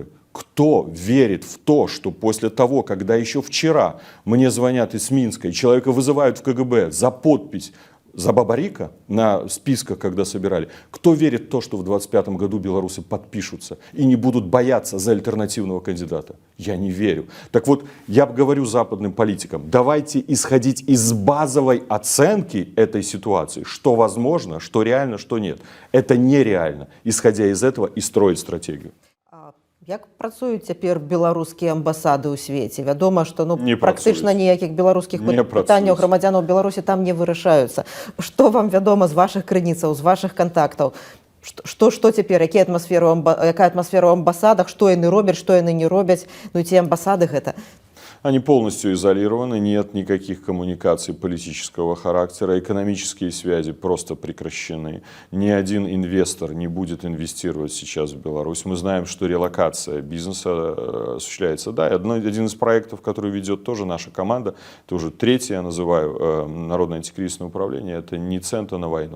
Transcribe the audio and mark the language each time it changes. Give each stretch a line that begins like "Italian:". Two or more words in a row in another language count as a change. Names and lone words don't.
Russian: Кто верит в то, что после того, когда еще вчера мне звонят из Минска и человека вызывают в КГБ за подпись за Бабарико на списках, когда собирали, кто верит в то, что в 2025 году белорусы подпишутся и не будут бояться за альтернативного кандидата? Я не верю. Так вот, я говорю западным политикам, давайте исходить из базовой оценки этой ситуации, что возможно, что реально, что нет. Это нереально, исходя из этого и строить стратегию.
Belarusian: Як працуюць цяпер беларускія амбасады ў свеце? Вядома, што Не практычна ніякіх беларускіх Не пытанняў працуюць. грамадзянаў Беларусі там не вырашаюцца. Што вам вядома з вашых крыніцаў, з вашых кантактаў? Што цяпер, якая атмасфера ў амбасадах, што яны робяць, што яны не робяць? Ну і ці амбасады гэта?
Russian: Они полностью изолированы, нет никаких коммуникаций политического характера, экономические связи просто прекращены. Ни один инвестор не будет инвестировать сейчас в Беларусь. Мы знаем, что релокация бизнеса осуществляется. Да, один из проектов, который ведет тоже наша команда, это уже 3-й, я называю, Народное антикризисное управление, это не цента на войну.